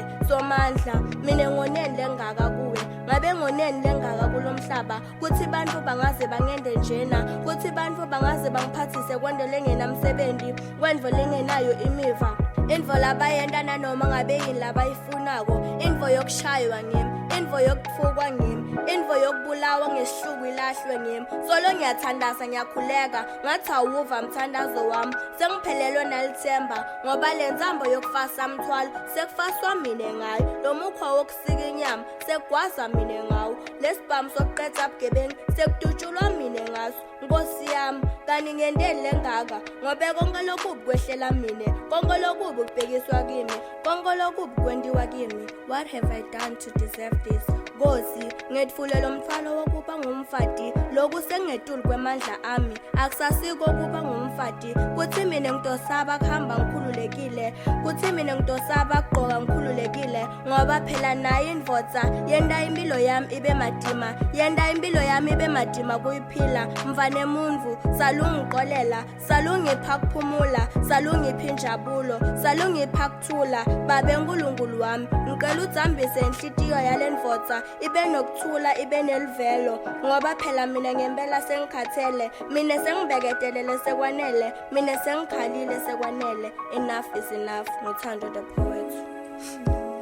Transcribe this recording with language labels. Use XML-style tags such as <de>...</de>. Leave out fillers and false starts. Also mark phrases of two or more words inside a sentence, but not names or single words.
<ss>somandla mina ngoneni lengaka kuwe ngabe ngoneni lengaka kulomhlaba kuthi bantu bangaze bangende njena kuthi bantu bangaze bangiphathise kwendo lengenamsebenzi kwendvo lengenayo imiva indvo labayenta nanoma ngabe yini labayifunako indvo yokushaywa ngimi indvo yokufukwa ngimi indvo yokubulawa ngesihluku ilahlwe ngimi solo ngiyathandaza ngiyakhuleka ngathi awuva mthandazo wami sengiphelelwe nalithemba ngoba le nzambo yokufasa mthwalo sekufaswa mina ngayo lo mukhwa wokusika inyama sekugwaza mina ngawo lesibhamu sokuqeda ubugebengu sekudutshulwa mina ngaso Nkosi yami kani ngendeni lengaka ngobe konke lokubi kwehlela mina konke lokubi kubhekiswa kimi konke lokubi kwendiwa kimi</ss> <en>what have I done to deserve this</en> <ss>Nkosi ngethulelo umthwalo wokuba ngumfati lokhu sengeduli kwemandla ami akusasiko ukuba ngumfati kuthi mina ngidosaba kuhamba ngikhululekile kuthi mina ngidosaba kugqoka ngikhululekile ngoba phela naye indvodza yenda impilo yami ibe madima yenda impilo yami ibe madima kuyiphila mvane muntu salungiqolela salungipha kuphumula salungipha injabulo salungipha kuthula babe uNkulunkulu wami ngicela udzambise inhlitiyo yalendvodza ibe nokuthula ibe nelivelo ngoba phela mina ngempela sengikhathele mina sengibeketelele sekwanele mina sengikhalile sekwanele</ss> <en>enough is enough</en> <ss>noThando the poet</ss>